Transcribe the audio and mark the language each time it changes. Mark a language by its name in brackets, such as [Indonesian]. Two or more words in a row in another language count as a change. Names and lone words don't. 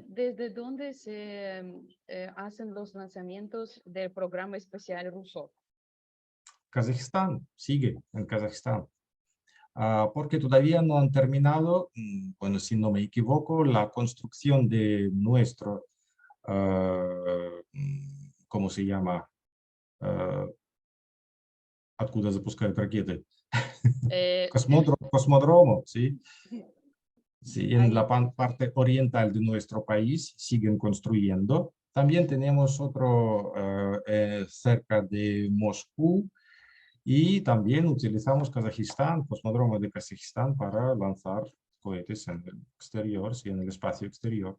[Spanish] ¿Desde dónde se hacen los lanzamientos del programa espacial ruso? Kazajistán, sigue en Kazajistán. Porque todavía no han terminado, bueno, si no me equivoco, la construcción de nuestro, ¿cómo se llama? [Russian] Откуда запускают ракеты? Eh, [Spanish] Cosmódromo, ¿sí? Sí, en la ahí, parte oriental de nuestro país siguen construyendo. También tenemos otro cerca de Moscú y también utilizamos Kazajistán, Cosmódromo de Kazajistán para lanzar cohetes en el exterior, sí, en el espacio exterior.